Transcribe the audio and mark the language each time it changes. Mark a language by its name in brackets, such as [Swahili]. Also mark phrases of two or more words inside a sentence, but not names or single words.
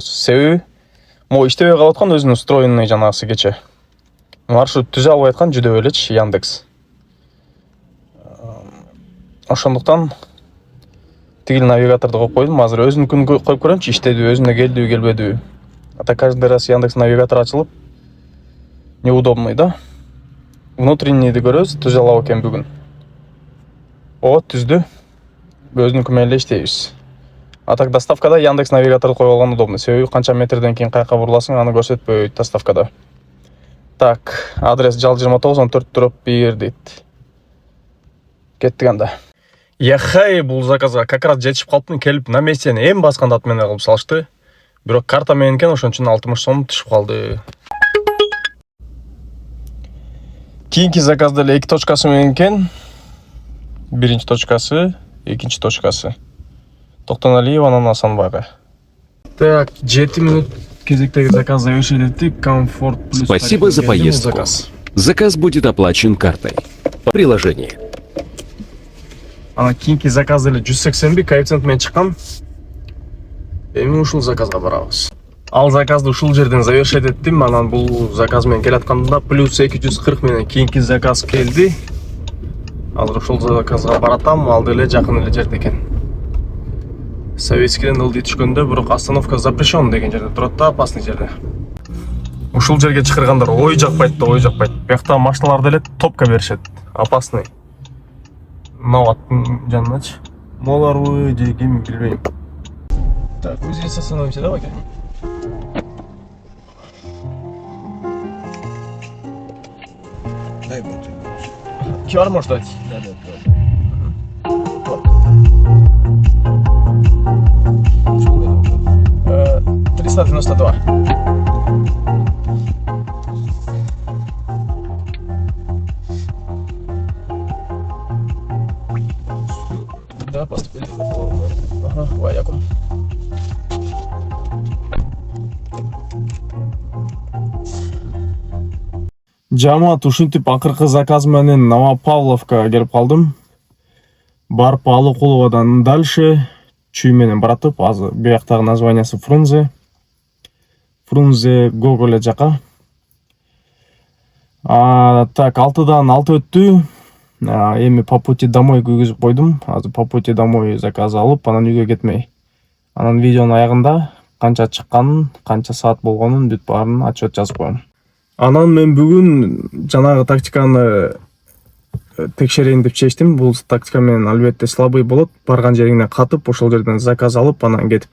[Kyrgyz] Себеби могу иштебей калып аткан, өзүнүн устроенный жанагысы кече. Маршрут түзө албай аткан, жүдөп элечи Яндекс. Ошондуктан тигил навигаторду коюп койдум. Азыр өзүнүкүн коюп көрөмчү, иштедиби, өзүнө келдиби, келбедиби. А так каждый раз Яндекс навигатор ачылып, неудобный да. Внутреннийди көрөбүз, түзө алабы экен бүгүн. О, түздү. Өзүнүкү менен эле иштейбиз. А так доставкада Яндекс навигаторду коюп алган удобный. Себеби канча метрден кийин каяка буруласың, аны көрсөтпөйт доставкада. Так, адрес Жал 29-14 дроп 1 дейт. Кеттик анда. Яхай, бул заказга как раз жетишип калыптым, келип на местени эми басканда ат менен кылып салышты. Бирок карта менен экен, ошон үчүн 60 сом түшүп калды. Кийинки заказда эле 2 точкасы менен экен. Биринчи точкасы, экинчи точкасы. Токтоналиеванын Асанбайга. Так, 7 минут кезектеги заказ завершить этип. Комфорт плюс. [Russian] Спасибо за поездку. Заказ будет оплачен картой. Приложение. [Kyrgyz] Ана кийинки заказ эле 181 коэффициент менен чыккан. Эми ушул заказга барабыз. Ал заказды ушул жерден завершить эттим. Анан бул заказ менен келатканда плюс 240 менен кийинки заказ келди. Азыр ушул заказга баратам, ал деле жакын эле жерде экен. Советскийден ылдый түшкөндө, бирок [Russian] остановка запрещен [Kyrgyz] деген жерде турат да, опасный жерде. Ушул жерге чакыргандар ой жакпайт да, ой жакпайт. Биякта машиналар деле топка беришет. Опасный. Мына аттын жаныначы. Моларбы же ким билбейм. [Russian] Так, здесь остановимся, давай-ка. Дай вот. QR можешь дать? Да. 392. Да, поступили. Ага, Ваякум. [Kyrgyz] Жамаат, ушинтип акыркы заказ менен Новопавловкага келип калдым. Барып Алыкуловадан дальше чүй менен баратып, азыр бияктагы названиясы Фрунзе. Фрунзе Гоголя жака. Так, 6дан 6 өттү. Эми [Russian] по пути домой [Kyrgyz] күйгүзүп койдум. Азыр [Russian] по пути домой [Kyrgyz] заказ алып, анан үйгө кетмей. Анан видеонун аягында канча чыкканын, канча саат болгонун бүт баарын отчет жазып коем. Анан мен бүгүн жанагы тактиканы текшерейин деп чечтим. Бул тактика менен албетте слабый болот. Барган жериңне катып, ошол жерден заказ алып, анан кетип.